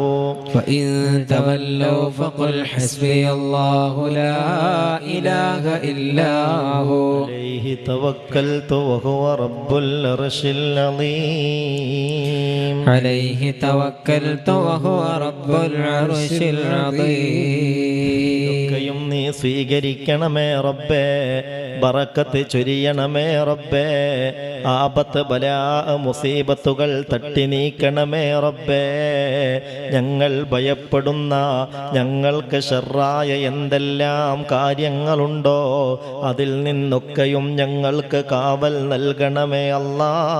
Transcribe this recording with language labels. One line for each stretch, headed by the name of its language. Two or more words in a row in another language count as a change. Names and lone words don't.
Arabic: فإن تولوا فقل حسبي الله لا إله إلا هو عليه توكلت وهو رب العرش العظيم عليه توكلت وهو رب العرش العظيم
Malayalam: ഒക്കെയും നീ സ്വീകരിക്കണമേ റബ്ബേ, ബറക്കത്ത് ചൊരിയണമേ റബ്ബേ, ആപത്ത് ബലാ മുസീബത്തുകൾ തട്ടി നീക്കണമേ റബ്ബേ. ഞങ്ങൾ ഭയപ്പെടുന്ന, ഞങ്ങൾക്ക് ഷർറായ എന്തെല്ലാം കാര്യങ്ങളുണ്ടോ അതിൽ നിന്നൊക്കെയും ഞങ്ങൾക്ക് കാവൽ നൽകണമേ അല്ലാ.